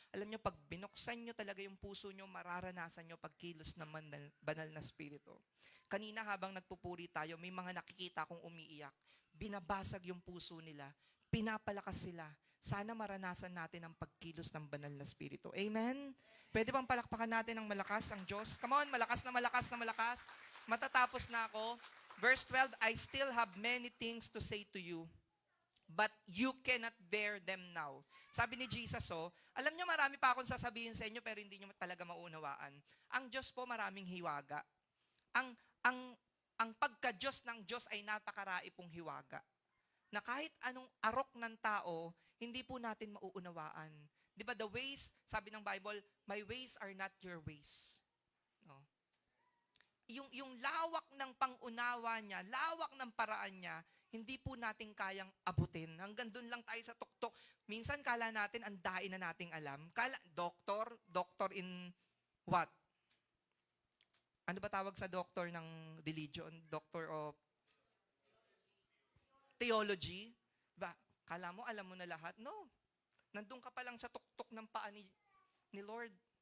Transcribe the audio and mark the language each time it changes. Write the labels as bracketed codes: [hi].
[tl] Alam nyo, pag binuksan nyo talaga yung puso nyo, mararanasan nyo pagkilos ng banal na spirito. Kanina habang nagpupuri tayo, may mga nakikita akong umiiyak. Binabasag yung puso nila. Pinapalakas sila. Sana maranasan natin ang pagkilos ng banal na spirito. Amen? Pwede bang palakpakan natin ng malakas ang Diyos? [en] Come on, [tl] malakas na malakas na malakas. Matatapos na ako. [en] Verse 12, I still have many things to say to you, but you cannot bear them now. [tl] Sabi ni Jesus, alam nyo marami pa akong sasabihin sa inyo pero hindi nyo talaga maunawaan. Ang Diyos po maraming hiwaga. Ang pagka-Diyos ng Diyos ay napakarai pong hiwaga. Na kahit anong arok ng tao, hindi po natin mauunawaan. Di ba [en] the ways, [tl] sabi ng [en] Bible, my ways are not your ways. No? [tl] Yung lawak ng pangunawa niya, lawak ng paraan niya, hindi po natin kayang abutin. Hanggang doon lang tayo sa tuktok. Minsan kala natin, ang dain na nating alam. [en] Doctor in what? [tl] Ano ba tawag sa doctor ng religion? [en] Doctor of theology? [tl] Ba, kala mo, alam mo na lahat? [en] No. [tl] Nandun ka pa lang sa tuktok ng paa ni Lord.